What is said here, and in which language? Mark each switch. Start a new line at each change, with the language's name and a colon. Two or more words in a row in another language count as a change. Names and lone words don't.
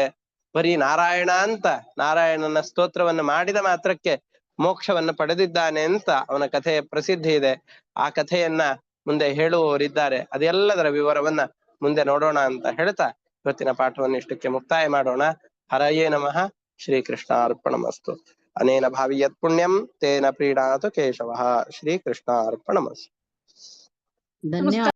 Kannada: ಬರೀ ನಾರಾಯಣ ಅಂತ ನಾರಾಯಣನ ಸ್ತೋತ್ರವನ್ನು ಮಾಡಿದ ಮಾತ್ರಕ್ಕೆ ಮೋಕ್ಷವನ್ನು ಪಡೆದಿದ್ದಾನೆ ಅಂತ ಅವನ ಕಥೆ ಪ್ರಸಿದ್ಧಿ ಇದೆ. ಆ ಕಥೆಯನ್ನ ಮುಂದೆ ಹೇಳುವವರಿದ್ದಾರೆ. ಅದೆಲ್ಲದರ ವಿವರವನ್ನ ಮುಂದೆ ನೋಡೋಣ ಅಂತ ಹೇಳ್ತಾ ಇವತ್ತಿನ ಪಾಠವನ್ನು ಇಷ್ಟಕ್ಕೆ ಮುಕ್ತಾಯ ಮಾಡೋಣ.
Sanskrit: ಹರಯೇ ನಮಃ. ಶ್ರೀಕೃಷ್ಣ ಅರ್ಪಣಮಸ್ತು. ಅನೇನ ಭಾವಿ ಯತ್ ಪುಣ್ಯಂ ತೇನ ಪ್ರೀಣಾತು ಕೇಶವಃ. ಶ್ರೀಕೃಷ್ಣ ಅರ್ಪಣಮಸ್ತು.
Kannada: ಧನ್ಯವಾದ.